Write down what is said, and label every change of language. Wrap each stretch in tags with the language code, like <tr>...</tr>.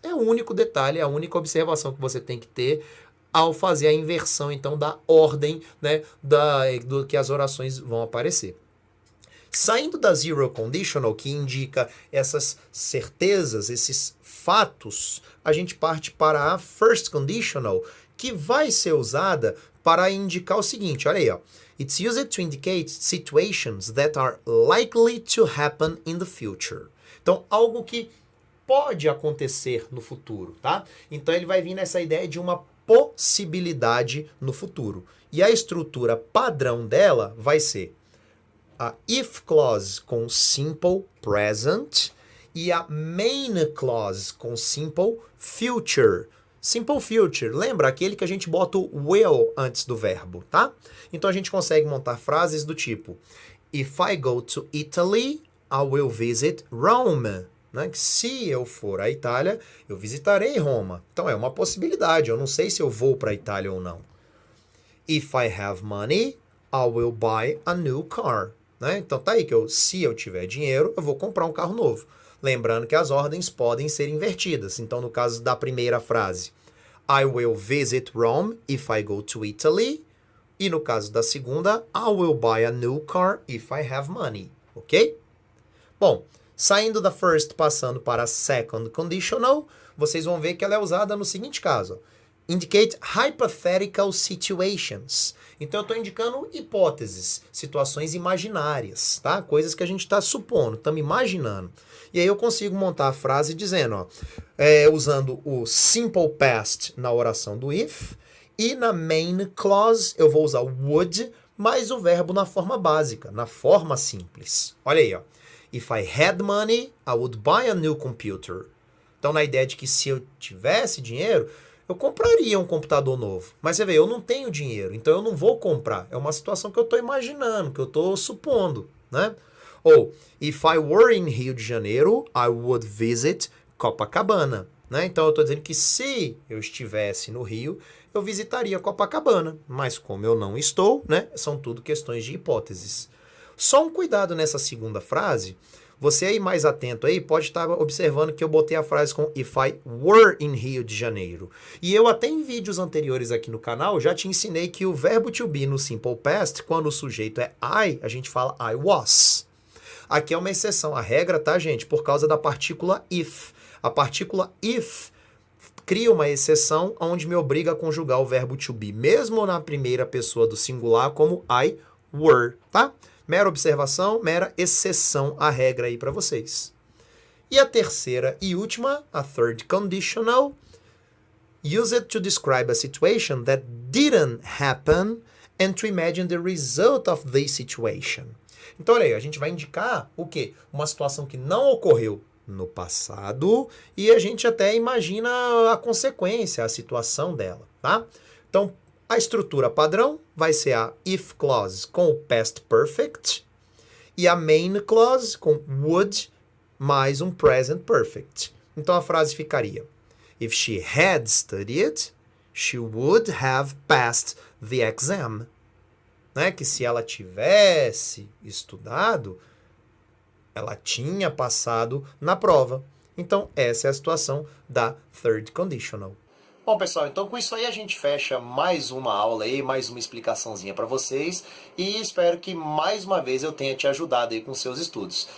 <pt>É o único detalhe, é a única observação que você tem que ter ao fazer a inversão, então, da ordem, né, do que as orações vão aparecer. Saindo da zero conditional, que indica essas certezas, esses fatos, a gente parte para a first conditional, que vai ser usada para indicar o seguinte, olha aí, ó.</pt> <en>It's used to indicate situations that are likely to happen in the future.</en> <pt>Então, algo que pode acontecer no futuro, tá? Então, ele vai vir nessa ideia de uma possibilidade no futuro. E a estrutura padrão dela vai ser a if clause com simple present e a main clause com simple future. Simple future, lembra aquele que a gente bota o will antes do verbo, tá? Então a gente consegue montar frases do tipo</pt> <en>If I go to Italy, I will visit Rome. Né?</en> <pt>Se eu for à Itália, eu visitarei Roma. Então é uma possibilidade, eu não sei se eu vou para a Itália ou não.</pt> <en>If I have money, I will buy a new car.</en> <pt>Né? Então tá aí que se eu tiver dinheiro, eu vou comprar um carro novo. Lembrando que as ordens podem ser invertidas. Então no caso da primeira frase,</pt> <en>I will visit Rome if I go to Italy.</en> <pt>E no caso da segunda,</pt> <en>I will buy a new car if I have money. Ok?</en> <pt>Bom, saindo da first, passando para a second conditional, vocês vão ver que ela é usada no seguinte caso.</pt> <en>Indicate hypothetical situations.</en> <pt>Então, eu estou indicando hipóteses, situações imaginárias, tá? Coisas que a gente está supondo, estamos imaginando. E aí eu consigo montar a frase dizendo, ó, usando o simple past na oração do if, e na main clause eu vou usar o would, mais o verbo na forma básica, na forma simples. Olha aí, ó.</pt> <en>If I had money, I would buy a new computer.</en> <pt>Então, na ideia de que se eu tivesse dinheiro, eu compraria um computador novo. Mas você vê, eu não tenho dinheiro, então eu não vou comprar. É uma situação que eu estou imaginando, que eu estou supondo, né?</pt> <en>Ou, if I were in Rio de Janeiro, I would visit Copacabana.</en> <pt>Né? Então, eu estou dizendo que se eu estivesse no Rio, eu visitaria Copacabana. Mas como eu não estou, né? São tudo questões de hipóteses. Só um cuidado nessa segunda frase. Você aí mais atento aí pode estar observando que eu botei a frase com</pt> <en>if I were in Rio de Janeiro.</en> <pt>E eu até em vídeos anteriores aqui no canal já te ensinei que o verbo to be no simple past, quando o sujeito é I, a gente fala I was. Aqui é uma exceção. A regra, tá, gente? Por causa da partícula if. A partícula if cria uma exceção onde me obriga a conjugar o verbo to be, mesmo na primeira pessoa do singular, como I were, tá? Mera observação, mera exceção à regra aí para vocês. E a terceira e última,</pt> <en>a third conditional, use it to describe a situation that didn't happen and to imagine the result of this situation.</en> <pt>Então, olha aí, a gente vai indicar o quê? Uma situação que não ocorreu no passado e a gente até imagina a consequência, a situação dela, tá? Então, a estrutura padrão vai ser a if clause com o past perfect e a main clause com would mais um present perfect. Então a frase ficaria:</pt> <en>If she had studied, she would have passed the exam.</en> <pt>Né? Que se ela tivesse estudado, ela tinha passado na prova. Então essa é a situação da third conditional. Bom, pessoal, então com isso aí a gente fecha mais uma aula aí, mais uma explicaçãozinha para vocês e espero que mais uma vez eu tenha te ajudado aí com seus estudos.</pt>